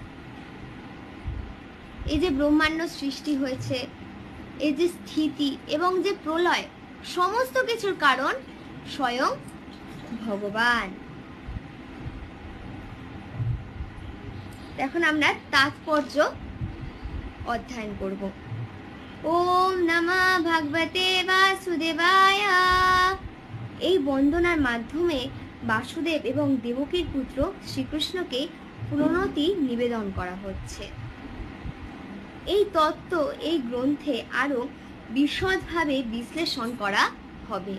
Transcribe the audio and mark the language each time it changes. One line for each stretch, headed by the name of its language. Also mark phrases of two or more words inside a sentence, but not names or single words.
Bangla: এই যে ব্রহ্মাণ্ড সৃষ্টি হয়েছে, এই যে স্থিতি এবং যে প্রলয়, সমস্ত কিছুর কারণ স্বয়ং ভগবান। এখন আমরা তাৎপর্য অধ্যয়ন করব।
Sanskrit: ওম নমঃ ভগবতে বাসুদেবায়।
Bangla: এই বন্দনার মাধ্যমে বাসুদেব এবং দেবকীর পুত্র শ্রীকৃষ্ণকে প্রণতি নিবেদন করা হচ্ছে। এই তত্ত্ব এই গ্রন্থে আরো বিশদভাবে বিশ্লেষণ করা হবে।